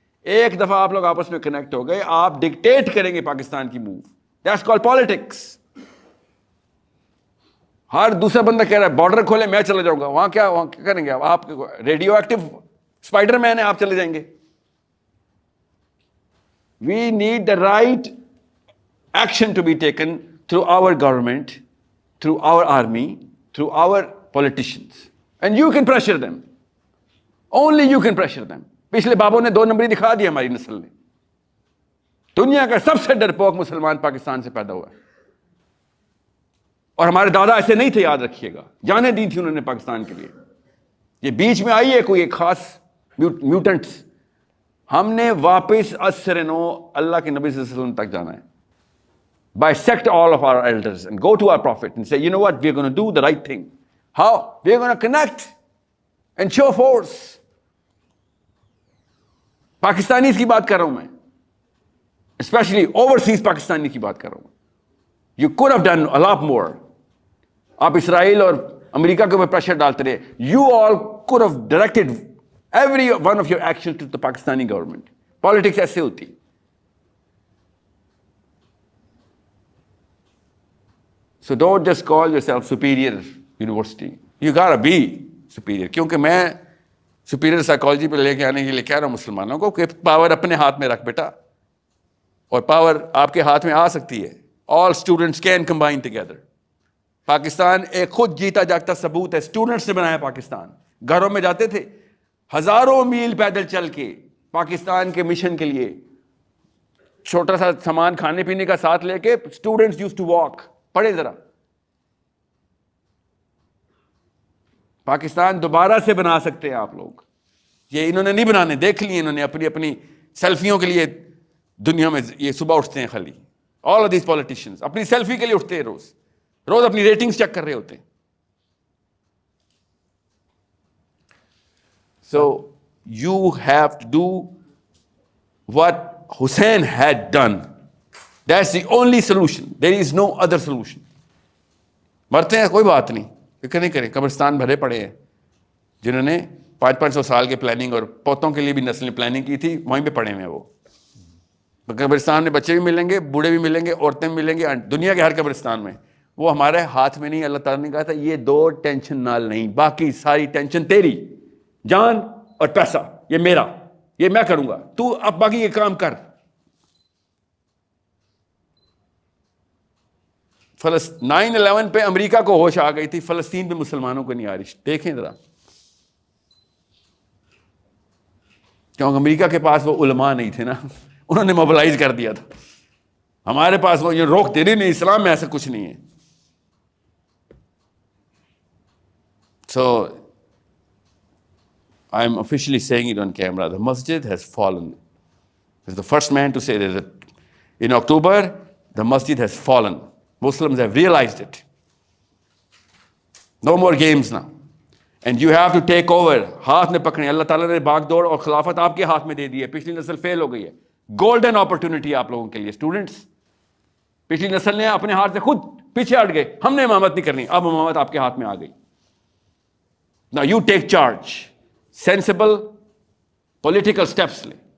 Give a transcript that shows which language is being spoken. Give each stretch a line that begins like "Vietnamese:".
Urdu: ایک دفعہ آپ لوگ آپس میں کنیکٹ ہو گئے, آپ ڈکٹیٹ کریں گے پاکستان کی موو.
English: That's called politics.
Urdu: ہر دوسرا بندہ کہہ رہا ہے بارڈر کھولے, میں چلا جاؤں گا. وہاں کیا کریں گے آپ؟ ریڈیو ایکٹیو اسپائڈر مین ہے, آپ چلے جائیں گے.
English: We need the right action to be taken through our government, through our army, through our politicians. And you can pressure them. Only you can pressure them.
Urdu: پچھلے بابوں نے 2 نمبری دکھا دی ہماری نسل نے. دنیا کا سب سے ڈرپوک مسلمان پاکستان سے پیدا ہوا ہے. اور ہمارے دادا ایسے نہیں تھے, یاد رکھیے گا. جانیں دی تھی انہوں نے پاکستان کے لیے. یہ بیچ میں آئی ہے کوئی ایک خاص میوٹنٹس. ہم نے واپس اسر نو اللہ کے نبی صلی اللہ علیہ وسلم تک جانا ہے.
English: Bisect all of our elders and go to our prophet and say, you know what, we're going to do the right thing. How? We're going to connect and show force.
Urdu: Pakistanis کی بات کر رہا ہوں میں, especially overseas Pakistani کی بات کر رہا ہوں.
English: You could have done a lot more.
Urdu: آپ اسرائیل اور امریکہ کے اوپر پریشر ڈالتے رہے.
English: You all could have directed every one of your actions to the Pakistani government.
Urdu: Politics ایسے ہوتی.
English: So don't just call yourself superior university. You gotta be superior.
Urdu: کیونکہ میں
English: superior psychology
Urdu: پہ لے کے آنے کے لیے کہہ رہا ہوں مسلمانوں کو کہ پاور اپنے ہاتھ میں رکھ بیٹا, اور پاور آپ کے ہاتھ میں آ سکتی ہے.
English: All students can combine together.
Urdu: Pakistan ایک خود جیتا جاگتا ثبوت ہے. اسٹوڈنٹس نے بنایا پاکستان. گھروں میں جاتے تھے ہزاروں میل پیدل چل کے پاکستان کے مشن کے لیے, چھوٹا سا سامان کھانے پینے کا ساتھ لے کے.
English: Students use to walk.
Urdu: پڑھے ذرا, پاکستان دوبارہ سے بنا سکتے ہیں آپ لوگ. یہ انہوں نے نہیں بنانے, دیکھ لیے انہوں نے اپنی سیلفیوں کے لیے دنیا میں. یہ صبح اٹھتے ہیں خالی,
English: all of these politicians
Urdu: اپنی سیلفی کے لیے اٹھتے ہیں, روز اپنی ریٹنگز چیک کر رہے ہوتے ہیں.
English: So you have to do what Hussein had done. That's the only solution. There is no other solution.
Urdu: مرتے ہیں کوئی بات نہیں, فکر نہیں کریں. قبرستان بھرے پڑے ہیں جنہوں نے 500 سال کے پلاننگ اور پوتوں کے لیے بھی نسل پلاننگ کی تھی, وہیں پہ پڑے ہوئے ہیں وہ. قبرستان میں بچے بھی ملیں گے, بوڑھے بھی ملیں گے, عورتیں بھی ملیں گے, دنیا کے ہر قبرستان میں. وہ ہمارے ہاتھ میں نہیں. اللہ تعالیٰ نے کہا تھا یہ 2 ٹینشن نال نہیں, باقی ساری ٹینشن تیری. جان اور پیسہ یہ میرا, یہ میں کروں گا, تو اب باقی یہ کام کر. 9/11 پہ امریکہ کو ہوش آ گئی تھی, فلسطین پہ مسلمانوں کو نہیں آ رہی. دیکھیں ذرا, کیونکہ امریکہ کے پاس وہ علماء نہیں تھے نا, انہوں نے موبلائز کر دیا تھا. ہمارے پاس وہ یہ روکتے نہیں, اسلام میں ایسا کچھ نہیں ہے.
English: So I'm officially saying it on camera. The masjid has fallen. As the first man to say that in October, the masjid has fallen. Muslims have realized it. No more games now. And you have to take over.
Urdu: ہاتھ میں پکڑیں. اللہ تعالیٰ نے باغ دوڑ اور خلافت آپ کے ہاتھ میں دے دی ہے. پچھلی نسل فیل ہو گئی ہے. گولڈن اپرچونٹی آپ لوگوں کے لیے. اسٹوڈنٹس, پچھلی نسل نے اپنے ہاتھ سے خود پیچھے ہٹ گئے, ہم نے امامت نہیں کرنی. اب امامت آپ کے ہاتھ میں آ گئی.
English: Now you take charge, sensible political steps
Urdu: لیں.